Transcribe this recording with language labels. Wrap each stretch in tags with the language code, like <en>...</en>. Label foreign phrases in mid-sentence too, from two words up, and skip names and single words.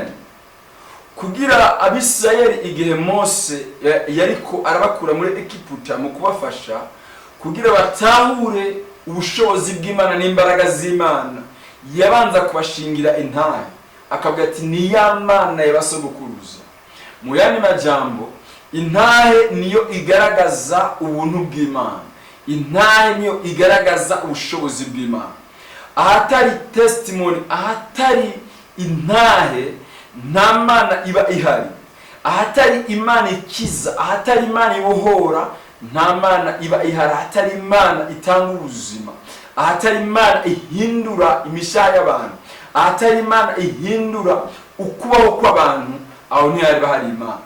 <rn>Kugira Abisirayeli igihe Mose yariko arabakura muri Egiputa mu kubafasha kugira batahure ubushobozi bw'Imana n'imbaraga z'Imana, yabanza kubashingira intahe akavuga ati ni ya Mana y'abasogokuruza. Mu yandi majambo, intahe niyo igaragaza ubuntu bw'Imana, intahe niyo igaragaza ubushobozi bw'Imana. Ahatari testimony, ahatari intahe nta Mana iba ihari. Ahatari Imana ikiza, ahatari Imana ibohora, nta Mana iba ihari. Ahatari Imana itanga ubuzima, ahatari Imana ihindura imishaha y'abantu, ahatari Imana ihindura ukubaho kw'abantu, aho ntihari bahari Imana.</rn>